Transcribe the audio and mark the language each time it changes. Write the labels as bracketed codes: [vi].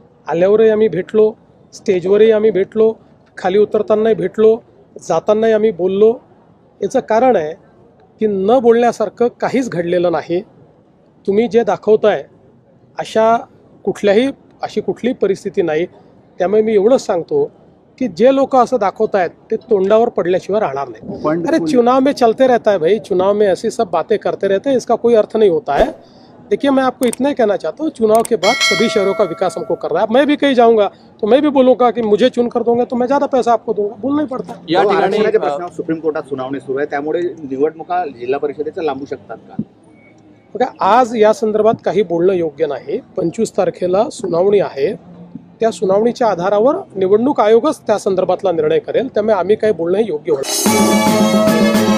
[mr] आल्यावरही आम्ही भेटलो, स्टेजवरही आम्ही भेटलो, खाली उतरतानाही भेटलो, जातानाही आम्ही बोललो। याचं कारण आहे की न बोलण्यासारखं काहीच घडलेलं नाही। तुम्ही जे दाखवताय अशी कुठलीही परिस्थिती नाही। त्यामुळे मी एवढंच सांगतो कि जे लोग असं दाखवत आहेत ते तोंडावर पडल्याशिवाय राहणार नाही। [hi] अरे चुनाव में चलते रहता है भाई, चुनाव में ऐसी सब बातें करते रहते हैं, इसका कोई अर्थ नहीं होता है। देखिए मैं आपको इतना ही कहना चाहता हूँ, चुनाव के बाद सभी शहरों का विकास हमको कर रहा है। मैं भी कहीं जाऊंगा तो मैं भी बोलूंगा कि मुझे चुन कर दोगे तो मैं ज्यादा पैसा आपको दूंगा, बोलना ही पड़ता है। [mr] या ठिकाणी प्रश्न सुप्रीम कोर्टात सुनावणी सुरू आहे, त्यामुळे निवडणुका जिल्हा परिषदेच्या लांबू शकतात का? बघा, आज या संदर्भात काही बोलणं योग्य नाही। 25 तारखेला सुनावणी आहे, त्या सुनावणीच्या आधारावर निवडणूक आयोगच त्या संदर्भातला निर्णय करेल, त्यामुळे आम्ही काही बोलणं योग्य होणार।